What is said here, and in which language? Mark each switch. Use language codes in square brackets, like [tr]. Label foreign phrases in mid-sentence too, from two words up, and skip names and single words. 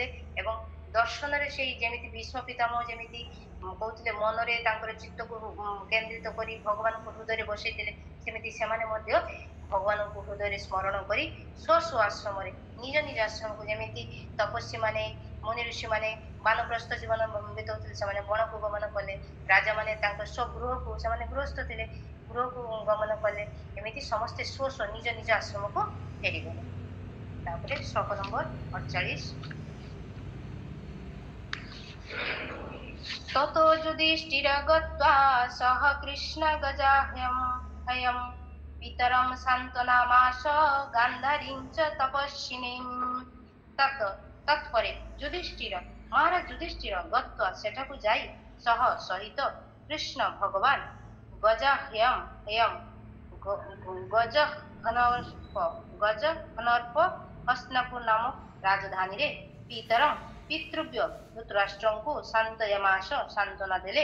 [or] ଏବଂ ଦର୍ଶନରେ ସେଇ ଯେମିତି ଭୀଷ୍ମ ପିତାମହ ଯେମିତି କହୁଥିଲେ ମନରେ ତାଙ୍କର ଚିତ୍ତକୁ କେନ୍ଦ୍ରିତ କରି ଭଗବାନଙ୍କୁ ହୃଦୟରେ ବସେଇଥିଲେ, ସେମିତି ସେମାନେ ମଧ୍ୟ ଭଗବାନଙ୍କୁ ହୃଦୟରେ ସ୍ମରଣ କରି ସ୍ୱ ଆଶ୍ରମରେ ନିଜ ଆଶ୍ରମକୁ, ଯେମିତି ତପସ୍ୱୀ ମାନେ ମୁନି ଋଷି ମାନେ ବାନପ୍ରସ୍ଥ ଜୀବନ ବିତାଉଥିଲେ, ସେମାନେ ବଣକୁ ଗମନ କଲେ। ରାଜାମାନେ ତାଙ୍କ ସ୍ୱଗୃହକୁ, ସେମାନେ ଗୃହସ୍ଥ ଥିଲେ, ଗୃହକୁ ଗମନ କଲେ। ଏମିତି ସମସ୍ତେ ନିଜ ଆଶ୍ରମକୁ ଫେରିଗଲେ। ତାପରେ ଶ୍ଲୋକ ନମ୍ବର 48। [sa] ततो युधिष्ठिर गत्वा सह कृष्ण गजाह्यं पितरं सान्त्वयामास गान्धारीं च तपस्विनीम्। [or] तत्परे ମହାରାଜ ଯୁଧିଷ୍ଠିର ଗତ୍ୱା ସେଠାକୁ ଯାଇ ସହିତ କୃଷ୍ଣ ଭଗବାନ ଗଜହନର୍ପ ହସ୍ତିନାପୁର ନାମ ରାଜଧାନୀରେ ପିତୃବ୍ୟ ଧୃତରାଷ୍ଟ୍ରଙ୍କୁ ସାନ୍ତ୍ୱୟାମାସ ସାନ୍ତ୍ୱନା ଦେଲେ।